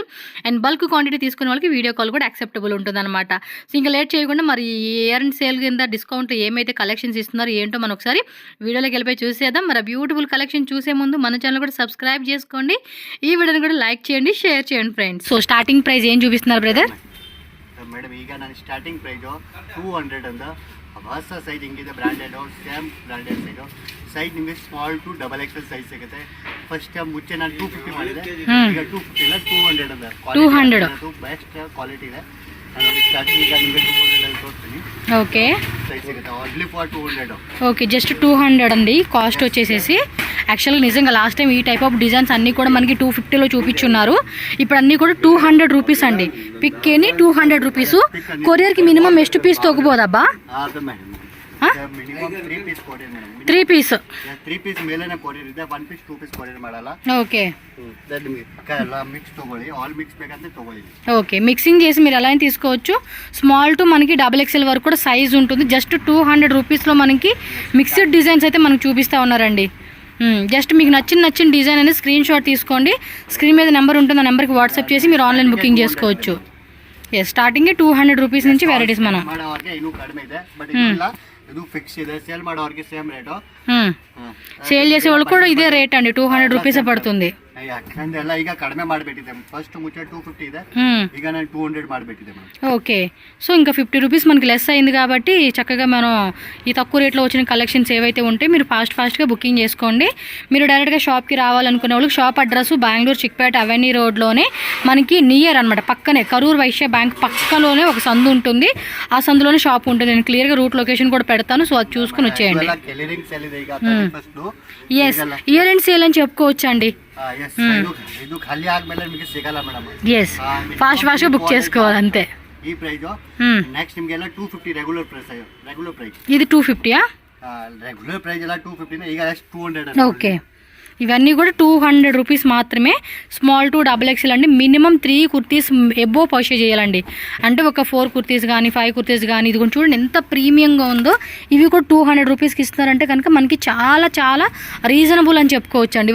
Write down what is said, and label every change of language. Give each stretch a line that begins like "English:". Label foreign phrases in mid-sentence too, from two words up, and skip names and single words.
English: and bulk quantity
Telugu: తీసుకునే వాళ్ళకి
English: video call
Telugu: కూడా యాక్సెప్టబుల్ ఉంటుంది అనమాట. సో ఇంకా లేట్ చేయకుండా మరి
English: year and sale
Telugu: కింద డిస్కౌంట్ ఏమైతే కలెక్షన్స్ ఇస్తున్నారో ఏంటో మనం ఒకసారి వీడియోలోకి వెళ్ళిపోయి చూసేద్దాం. మరి
English: beautiful collection
Telugu: చూసే ముందు మన ఛానల్ కూడా సబ్స్క్రైబ్ చేసుకోండి, ఈ వీడియోని కూడా లైక్ చేయండి, షేర్ చేయండి ఫ్రెండ్స్.
English: so starting price
Telugu: ఏం చూపిస్తున్నారు బ్రదర్?
Kannada: ಮೇಡಮ್ ಈಗ ನಾನು
English: starting price
Kannada: 200 ಅಂತ ಹೊಸ ಸೈಜ್ ಹಿಂಗಿದೆ,
English: branded same branded size
Kannada: ನಿಮಗೆ
English: small to XXL size
Kannada: ಸಿಗುತ್ತೆ. ಫಸ್ಟ್ ಮುಂಚೆ ನಾನು 250 ಮಾಡಿದೆ, ಈಗ 250 ಇಲ್ಲ 200 ಅಂತ 200
English: best quality
Kannada: ಇದೆ. ನಾನು ಸ್ಟಾರ್ಟಿಂಗ್ ಈಗ ನಿಮಗೆ 200 ಅಲ್ಲಿ ತೋರಿಸ್ತೀನಿ. ఓకే ಸೈಜ್ ಸಿಗುತ್ತೆ
English: only for
Kannada: 200.
Telugu: ఓకే, జస్ట్ 200 అండి కాస్ట్ వచ్చేసేసి. యాక్చువల్గా నిజంగా
English: last time
Telugu: ఈ
English: type of designs
Telugu: అన్నీ కూడా మనకి 250లో చూపించున్నారు. ఇప్పుడు అన్నీ కూడా 200 రూపీస్ అండి. పిక్కేని 200 రూపీస్. కొరియర్కి మినిమం ಎಷ್ಟು పీస్ తగ్గుಬೋದబ్బా?
Kannada: ಅದು ಮೇಡಮ್
English: minimum 3 piece courier
Kannada: ಮೇಡಮ್. 3 ಪೀಸ್ 3 ಪೀಸ್ ಮೇಲೇನೆ ಕೊರಿಯರ್ ಇದೆ, 1 ಪೀಸ್ 2 ಪೀಸ್ ಕೊರಿಯರ್ ಮಾಡಲ್ಲ. ఓకే ಎಲ್ಲ ಮಿಕ್ಸ್ ತಗೊಳ್ಳಿ,
English: all mix
Kannada: ಬೇಕಂದ್ರೆ ತಗೊಳ್ಳಿ.
Telugu: ఓకే, మిక్సింగ్ చేసి మీరు ఎలా అయినా తీసుకోవచ్చు.
English: small to
Telugu: మనకి XXL వరకు కూడా సైజ్ ఉంటుంది. జస్ట్ 200 రూపీస్లో మనకి
English: mixed designs
Telugu: అయితే మనకు చూపిస్తూ ఉన్నారండి. జస్ట్ మీకు నచ్చిన డిజైన్ అనేది
English: screen shot
Telugu: తీసుకోండి, స్క్రీన్ మీద నెంబర్ ఉంటుంది, ఆ నెంబర్కి వాట్సాప్ చేసి మీరు
English: online booking
Telugu: చేసుకోవచ్చు.
English: yes, starting
Telugu: 200 రూపీస్ నుంచి వెరైటీస్ మనం
Kannada: ಇನ್ನೂ ಕಡಿಮೆ ಇದೆ, ಬಟ್ ಇದು ಫಿಕ್ಸ್ ಇದೆ. ಸೇಲ್ ಮಾಡೋರಿಗೆ
English: same rate,
Telugu: సేల్ చేసే వాళ్ళు కూడా ఇదే రేట్ అండి, 200 రూపీసే పడుతుంది.
Kannada: ಯಾಕಂದ್ರೆ ಎಲ್ಲ ಈಗ ಕಡಿಮೆ ಮಾಡಿಬಿಟ್ಟಿದೆ. ಫಸ್ಟ್ ಮುಂಚೆ 250 ಇದೆ, ಈಗ ನಾನು 200 ಮಾಡಿಬಿಟ್ಟಿದೆ.
English: okay, so
Telugu: ఇంకా 50 రూపీస్ మనకి లెస్ అయింది కాబట్టి చక్కగా మనం ఈ తక్కువ రేట్లో వచ్చిన కలెక్షన్స్ ఏవైతే ఉంటాయి మీరు ఫాస్ట్గా బుకింగ్ చేసుకోండి. మీరు డైరెక్ట్గా షాప్కి రావాలనుకునే వాళ్ళకి షాప్ అడ్రస్ బెంగళూరు చిక్పేట అవెన్యూ రోడ్లోనే మనకి నియర్ అనమాట, పక్కనే కరూర్ వైశ్య బ్యాంక్ పక్కలోనే ఒక సందు ఉంటుంది, ఆ సందులోనే షాప్ ఉంటుంది. నేను క్లియర్గా
English: route location
Telugu: కూడా పెడతాను, సో అది చూసుకుని వచ్చేయండి.
English: yes, year end sale
Telugu: అని చెప్పుకోవచ్చు అండి.
Kannada: ಇದು ಖಾಲಿ ಆದ್ಮೇಲೆ ನಿಮಗೆ ಸಿಗಲ್ಲ ಮೇಡಮ್.
Telugu: ఎస్, ఫాస్ట్గా బుక్ చేసుకోవాలి అంతే.
Kannada: ಈ
English: price next
Kannada: ನಿಮಗೆಲ್ಲ 250
English: regular price.
Telugu: ఇది 250యా?
English: regular price
Kannada: ಎಲ್ಲ 250, ಈಗ 200.
Telugu: ఓకే, ఇవన్నీ కూడా 200 రూపీస్ మాత్రమే.
English: small to XXL
Telugu: అండి. మినిమం 3 కుర్తీస్
English: above purchase
Telugu: చేయాలండి. అంటే ఒక 4 కుర్తీస్ కానీ 5 కుర్తీస్ కానీ, ఇది కూడా చూడండి ఎంత ప్రీమియంగా ఉందో. ఇవి కూడా 200 రూపీస్కి ఇస్తున్నారంటే కనుక మనకి చాలా చాలా రీజనబుల్ అని చెప్పుకోవచ్చు అండి.